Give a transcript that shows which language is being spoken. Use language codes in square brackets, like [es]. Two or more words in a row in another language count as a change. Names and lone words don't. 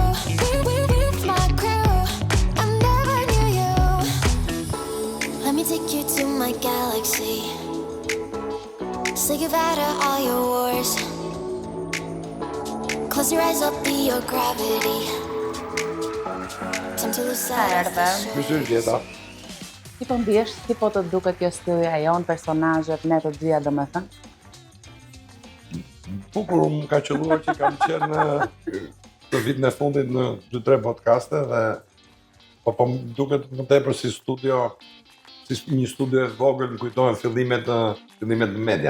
[en] With my crew. I never knew you. Let me take you to my galaxy. Say goodbye to all your wars. Close your eyes, I'll be your gravity. Time to lose sight of the shore. [sq] Mirë gjeta. Ti po ndihesh, ti po të duket kjo studia jon, personazhet, ne të dyja domethënë. Bukur më ka qelluar që kam qenë të vitin e fundit në 2-3 podcaste dhe po më duket më tepër si studio, si një studio e vogël, më kujtohen fillimet në media.